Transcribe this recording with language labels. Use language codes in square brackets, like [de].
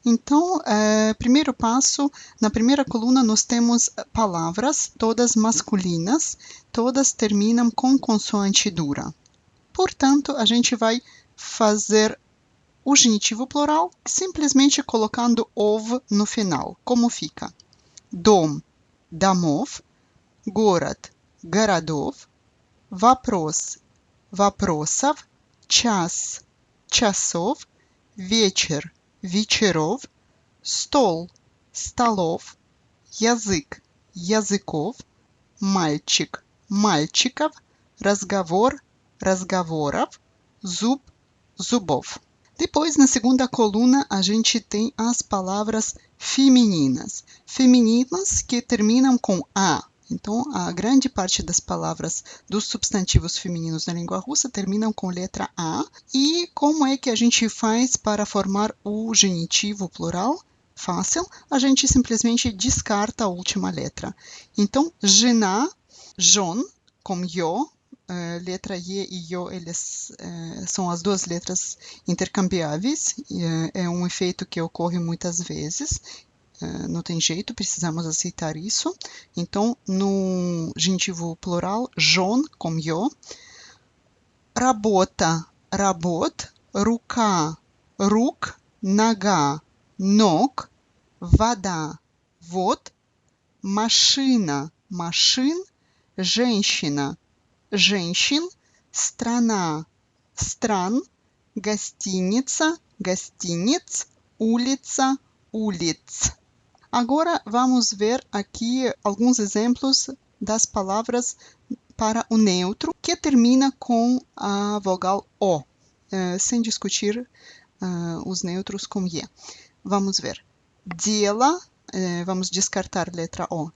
[pt] Então, primeiro passo, na primeira coluna nós temos palavras, todas masculinas, todas terminam com consoante dura. Portanto, a gente vai fazer o genitivo plural simplesmente colocando ov no final. Como fica? [ru] Dom, damov, город, городов, вопрос, вопросов, час, часов, вечер, вечеров, стол, столов, язык, языков, мальчик, мальчиков, разговор, разговоров, зуб, зубов. [pt] Depois, na segunda coluna, a gente tem as palavras femininas. Femininas que terminam com a. Então, a grande parte das palavras dos substantivos femininos na língua russa terminam com letra A. E como é que a gente faz para formar o genitivo plural? Fácil, a gente simplesmente descarta a última letra. Então, [ru] жена, жен, [pt] com yo, letra Y e yo, eles são as duas letras intercambiáveis. É um efeito que ocorre muitas vezes. Não tem jeito, precisamos aceitar isso. Então, no genitivo plural, жен, com yo. [ru] Работа, работ, рука, рук, нога, ног, вода, вод, машина, машин, женщина, женщин, страна, стран, гостиница, гостиниц, улица, улиц. [pt] Agora, vamos ver aqui alguns exemplos das palavras para o neutro, que termina com a vogal O, sem discutir os neutros com E. Vamos ver. Дело, vamos descartar a letra O.